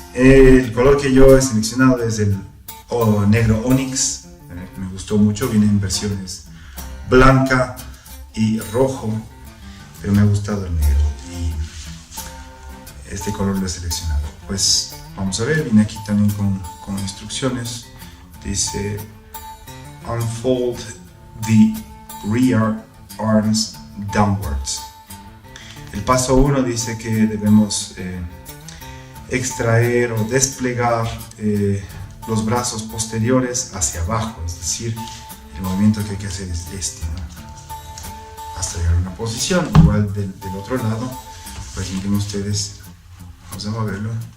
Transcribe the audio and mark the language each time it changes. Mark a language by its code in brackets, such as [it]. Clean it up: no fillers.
[es] El color que yo he seleccionado es el negro Onyx. Me gustó mucho, viene en versiones blanca y rojo, pero me ha gustado el negro y este color lo he seleccionado. Pues vamos a ver, viene aquí también con instrucciones. [en] Dice unfold the rear arms downwards. [es] El paso 1 dice que debemos extraer o desplegar los brazos posteriores hacia abajo, es decir, el movimiento que hay que hacer es este, ¿no? Hasta llegar a una posición. Igual del otro lado, pues miren ustedes, vamos a moverlo.